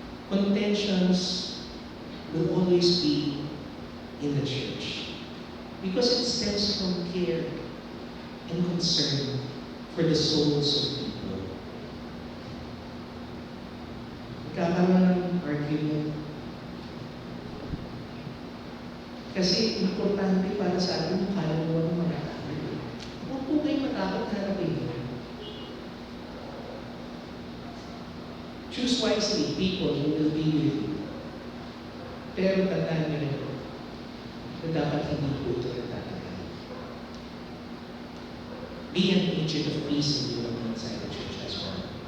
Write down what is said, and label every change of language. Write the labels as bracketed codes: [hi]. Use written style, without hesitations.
[en] Contentions will always be in the church because it stems from care and concern for the souls of people. [tl] Magkakaroon ng argument. Kasi importante para sa atin yung kaluluwa ng mga tao. Huwag po kayo matakot na kayo. [en] Choose wisely people who will be with you. [tl] Pero tandaan nyo rin na dapat hindi po ito nagtatagal. [en] Be an agent of peace in you inside the church as well.